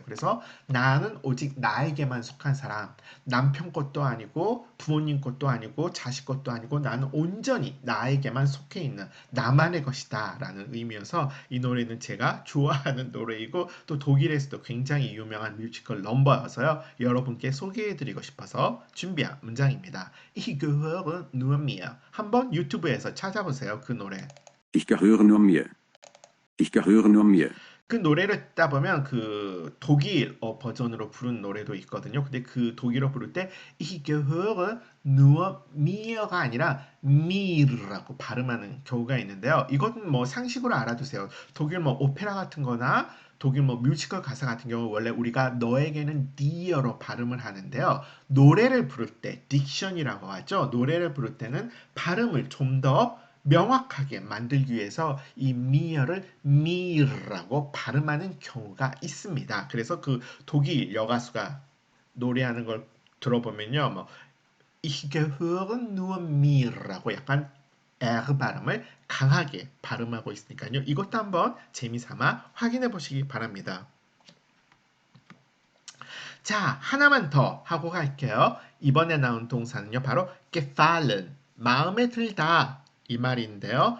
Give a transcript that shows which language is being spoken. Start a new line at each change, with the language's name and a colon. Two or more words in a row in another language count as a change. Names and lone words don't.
Korean: 그래서 나는 오직 나에게만 속한 사람, 남편 것도 아니고 부모님 것도 아니고 자식 것도 아니고 나는 온전히 나에게만 속해 있는 나만의 것이다 라는 의미여서 이 노래는 제가 좋아하는 노래이고 또 독일에서도 굉장히 유명한 뮤지컬 넘버여서요. 여러분께 소개해드리고 싶어서 준비한 문장입니다.
German: Ich gehöre nur mir.
Korean: 한번 유튜브에서 찾아보세요. 그 노래.
German: Ich gehöre nur mir. Ich gehöre nur mir.
Korean: 그 노래를 듣다 보면 그 독일어 버전으로 부른 노래도 있거든요. 근데 그 독일어 부를 때
German: Ich gehöre nur mir
Korean: 가 아니라 mir라고 발음하는 경우가 있는데요. 이건 뭐 상식으로 알아두세요. 독일 뭐 오페라 같은 거나 독일 뭐 뮤지컬 가사 같은 경우 원래 우리가 너에게는 dear로 발음을 하는데요. 노래를 부를 때 딕션이라고 하죠. 노래를 부를 때는 발음을 좀 더 명확하게 만들기 위해서 이 미어를 미라고 발음하는 경우가 있습니다. 그래서 그 독일 여가수가 노래하는 걸 들어보면요, 뭐
German: Ich gehöre nur mir
Korean: 라고 약간 R 발음을 강하게 발음하고 있으니까요. 이것도 한번 재미삼아 확인해 보시기 바랍니다. 자, 하나만 더 하고 갈게요. 이번에 나온 동사는요, 바로 gefallen, 마음에 들다 이 말인데요.